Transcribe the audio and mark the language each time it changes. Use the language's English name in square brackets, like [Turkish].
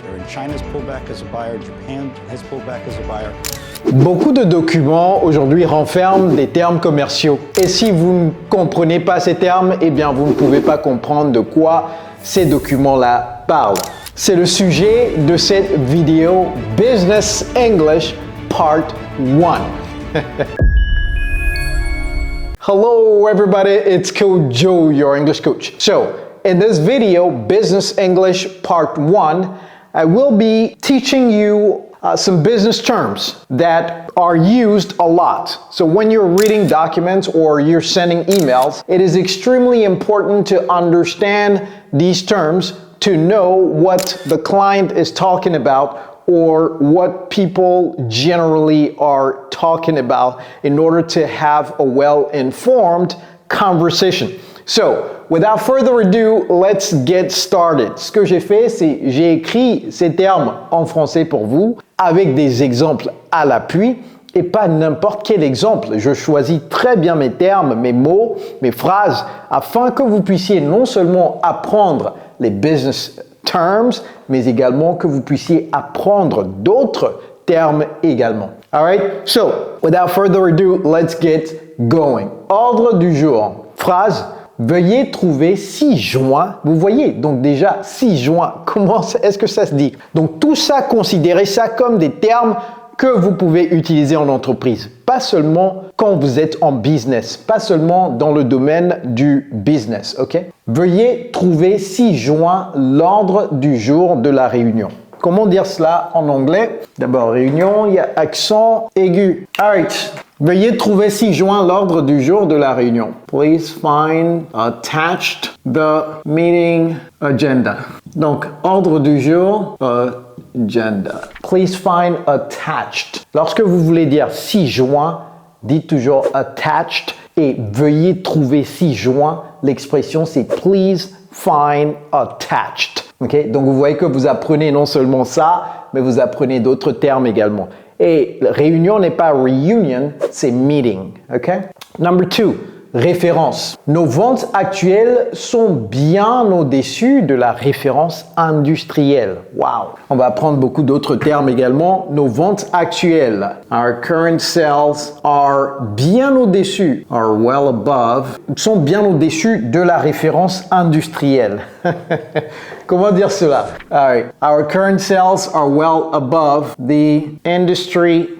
[English] China's pulled back as a buyer, Japan has pulled back as a buyer. [French] Beaucoup de documents aujourd'hui renferment des termes commerciaux. Et si vous ne comprenez pas ces termes, eh bien vous ne pouvez pas comprendre de quoi ces documents-là parlent. C'est le sujet de cette vidéo Business English Part 1. [English] Hello everybody, it's Coach Joe, your English coach. So, in this video, Business English Part 1, I will be teaching you some business terms that are used a lot. So when you're reading documents or you're sending emails, it is extremely important to understand these terms to know what the client is talking about or what people generally are talking about in order to have a well-informed conversation. So, without further ado, let's get started. [French] Ce que j'ai fait, c'est j'ai écrit ces termes en français pour vous avec des exemples à l'appui et pas n'importe quel exemple. Je choisis très bien mes termes, mes mots, mes phrases afin que vous puissiez non seulement apprendre les business terms, mais également que vous puissiez apprendre d'autres termes également. [English] Alright? So, without further ado, let's get going. [French] Ordre du jour. Phrase. Veuillez trouver 6 juin. Vous voyez, donc déjà 6 juin, comment est-ce que ça se dit? Donc tout ça, considérez ça comme des termes que vous pouvez utiliser en entreprise. Pas seulement quand vous êtes en business, pas seulement dans le domaine du business, ok? Veuillez trouver 6 juin l'ordre du jour de la réunion. Comment dire cela en anglais? D'abord, réunion, il y a accent aigu. Alright. Veuillez trouver 6 juin l'ordre du jour de la réunion. [English] Please find attached the meeting agenda. [French] Donc, ordre du jour, agenda. Please find attached. Lorsque vous voulez dire 6 juin, dites toujours attached et veuillez trouver 6 juin. L'expression c'est [English] please find attached. [French] Okay? Donc, vous voyez que vous apprenez non seulement ça, mais vous apprenez d'autres termes également. Et réunion n'est pas reunion, c'est meeting. Okay? Number 2, référence. Nos ventes actuelles sont bien au-dessus de la référence industrielle. Wow! On va apprendre beaucoup d'autres termes également. Nos ventes actuelles. [English] Our current sales are [French] bien au-dessus, [English] are well above, [French] sont bien au-dessus de la référence industrielle. Comment dire cela? Alright. [English] Our current sales are well above the industry.